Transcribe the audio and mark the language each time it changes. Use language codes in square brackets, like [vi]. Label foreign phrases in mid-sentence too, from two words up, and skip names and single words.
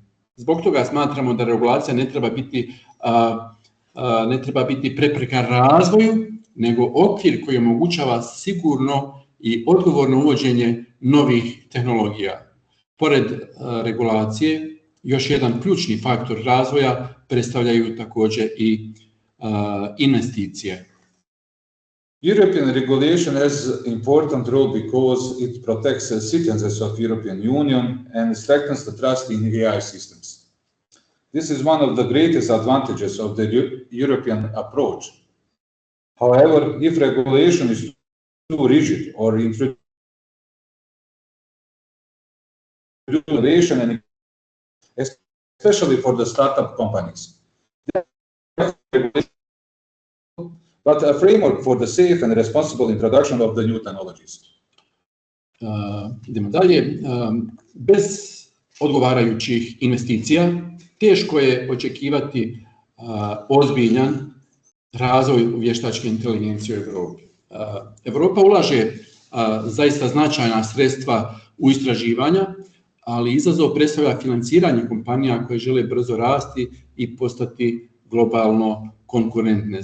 [bs] Zbog toga smatramo da regulacija ne treba biti prepreka razvoju, nego okvir koji omogućava sigurno i odgovorno uvođenje novih tehnologija. Pored regulacije, još jedan ključni faktor razvoja predstavljaju također i investicije. [en] European regulation has an important role because it protects the citizens of the European Union and strengthens the trust in AI systems. This is one of the greatest advantages of the European approach. However, if regulation is too rigid or introduces innovation, and especially for the startup companies, but a framework for the safe and responsible introduction of the new technologies. [bs] Idemo dalje. Bez odgovarajućih investicija teško je očekivati ozbiljan razvoj vještačke inteligencije u Europi. Europa ulaže zaista značajna sredstva u istraživanja, ali izazov predstavlja financiranje kompanija koje žele brzo rasti i postati globalno konkurentne.